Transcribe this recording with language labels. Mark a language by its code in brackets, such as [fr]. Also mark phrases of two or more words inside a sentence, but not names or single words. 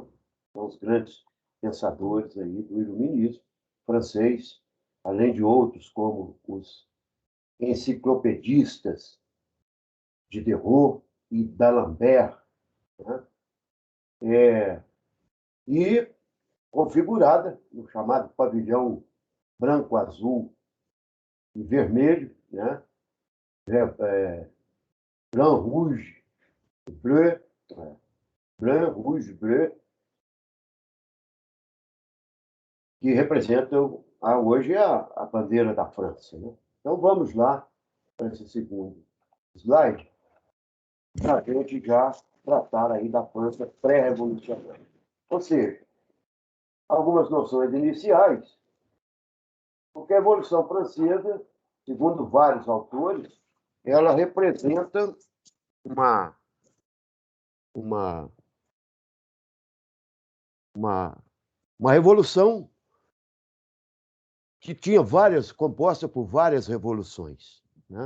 [pt] São os grandes pensadores aí do iluminismo francês, além de outros como os enciclopedistas de Diderot e d'Alembert, né? E configurada no chamado pavilhão branco, azul e vermelho, né? [fr] Blanc, rouge, bleu, blanc, rouge, bleu, [pt] que representam hoje a bandeira da França, né? Então vamos lá para esse segundo slide, para a gente já tratar aí da França pré-revolucionária. Ou seja, algumas noções iniciais, porque a Revolução Francesa, segundo vários autores, ela representa uma, uma, uma, uma revolução que tinha várias, composta por várias revoluções, né?